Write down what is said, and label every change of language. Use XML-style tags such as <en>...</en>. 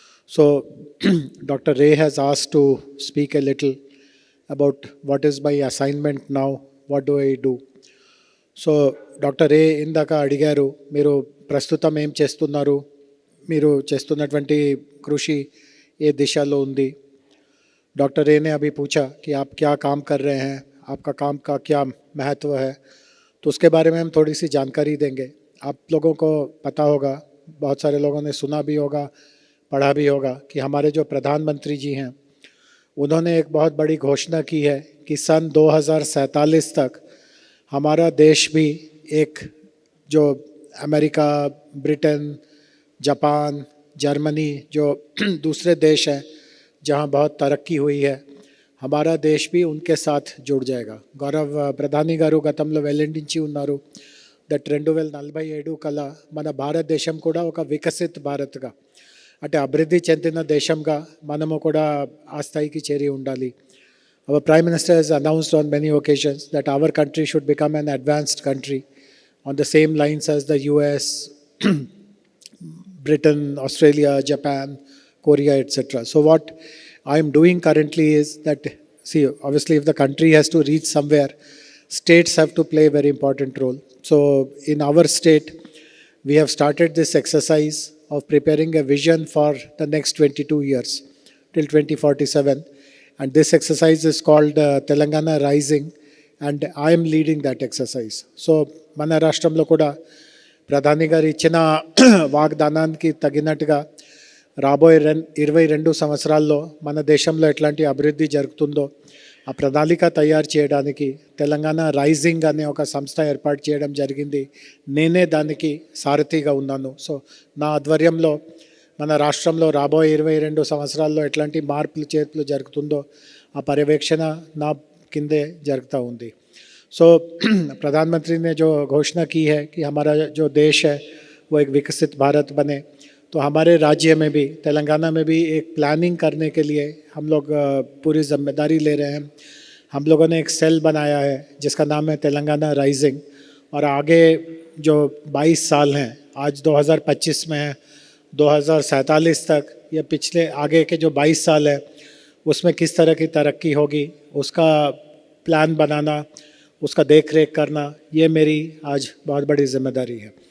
<en>So doctor Ray has asked to speak a little about what is my assignment now, what do I do.</en> <te>So doctor రే ఇందాక అడిగారు, మీరు ప్రస్తుతం ఏం చేస్తున్నారు, మీరు చేస్తున్నటువంటి కృషి ఏ దిశలో ఉంది.</te> <hi>डॉक्टर रे ने अभी पूछा कि आप क्या काम कर रहे हैं, आपका काम का क्या महत्व है, तो उसके बारे में हम थोड़ी सी जानकारी देंगे. आप लोगों को पता होगा, बहुत सारे लोगों ने सुना भी होगा, पढ़ा भी होगा कि हमारे जो प्रधानमंत्री जी हैं उन्होंने एक बहुत बड़ी घोषणा की है कि सन 2047 तक हमारा देश भी एक जो अमेरिका, ब्रिटेन, जापान, जर्मनी जो दूसरे देश हैं जहाँ बहुत तरक्की हुई है, हमारा देश भी उनके साथ जुड़ जाएगा. गौरव</hi> <te>ప్రధాని గారు గతంలో వెల్లడించి ఉన్నారు, దట్ 2047 కల్లా మన భారతదేశం కూడా ఒక వికసిత భారత్గా, అంటే అభివృద్ధి చెందిన దేశంగా మనము కూడా ఆ స్థాయికి చేరి ఉండాలి.</te> <en>Our Prime Minister has announced on many occasions that our country should become an advanced country on the same lines as the US, Britain, Australia, Japan, Korea, etc. So what I am doing currently is that, see, obviously if the country has to reach somewhere, states have to play a very important role. So in our state, we have started this exercise of preparing a vision for the next 22 years till 2047. And this exercise is called Telangana Rising, and I am leading that exercise.</en> <te>So మన రాష్ట్రంలో కూడా ప్రధాని గారు ఇచ్చిన వాగ్దానానికి తగినట్టుగా రాబోయే 22 సంవత్సరాల్లో మన దేశంలో ఎట్లాంటి అభివృద్ధి జరుగుతుందో ఆ ప్రణాళిక తయారు చేయడానికి తెలంగాణ రైజింగ్ అనే ఒక సంస్థ ఏర్పాటు చేయడం జరిగింది. నేనే దానికి సారథిగా ఉన్నాను. సో నా ఆధ్వర్యంలో మన రాష్ట్రంలో రాబోయే 22 సంవత్సరాల్లో ఎట్లాంటి మార్పులు చేర్పులు జరుగుతుందో ఆ పర్యవేక్షణ నా కిందే జరుగుతూ ఉంది.</te> <hi>సో प्रधानमंत्री ने जो घोषणा की है कि हमारा जो देश है वो एक विकसित भारत बने, तो हमारे राज्य में भी, तेलंगाना में भी एक प्लानिंग करने के लिए हम लोग पूरी जिम्मेदारी ले रहे हैं. हम लोगों ने एक सेल बनाया है जिसका नाम है तेलंगाना राइजिंग, और आगे जो 22 साल हैं, आज 2025 में है, 2047 तक या पिछले आगे के जो 22 साल है उसमें किस तरह की तरक्की होगी उसका प्लान बनाना, उसका देख रेख करना, ये मेरी आज बहुत बड़ी जिम्मेदारी है.</hi>